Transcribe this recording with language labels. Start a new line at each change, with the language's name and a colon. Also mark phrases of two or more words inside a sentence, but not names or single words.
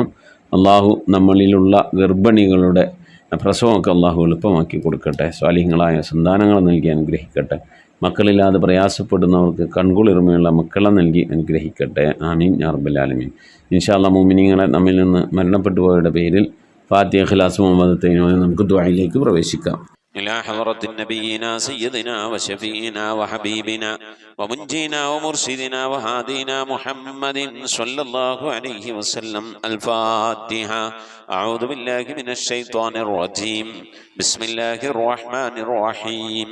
Malayalam: അള്ളാഹു നമ്മളിലുള്ള ഗർഭിണികളുടെ പ്രസവമൊക്കെ അള്ളാഹു എളുപ്പമാക്കി കൊടുക്കട്ടെ. സാലിഹ്യങ്ങളായ സന്താനങ്ങൾ നൽകി അനുഗ്രഹിക്കട്ടെ. മക്കളില്ലാതെ പ്രയാസപ്പെടുന്നവർക്ക് കൺകുളിർമയുള്ള മക്കളെ നൽകി അനുഗ്രഹിക്കട്ടെ.
Arabic: آمين يا رب العالمين. إن شاء الله
Malayalam: മുഅ്മിനീങ്ങളെ, നമ്മിൽ നിന്ന് മരണപ്പെട്ടു പോയവരുടെ പേരിൽ ഫാത്തിഹ, ഇഖ്ലാസ്, മുഹമ്മദ് തൈനോനെ നമുക്ക് ദുആയിലേക്ക് പ്രവേശിക്കാം.
Arabic: إلى حضرة نبينا سيدنا وشفينا وحبيبنا ومنجينا ومرشدنا وهادينا محمد صلى الله عليه وسلم. الفاتحة. أعوذ بالله من الشيطان الرجيم. بسم الله الرحمن الرحيم.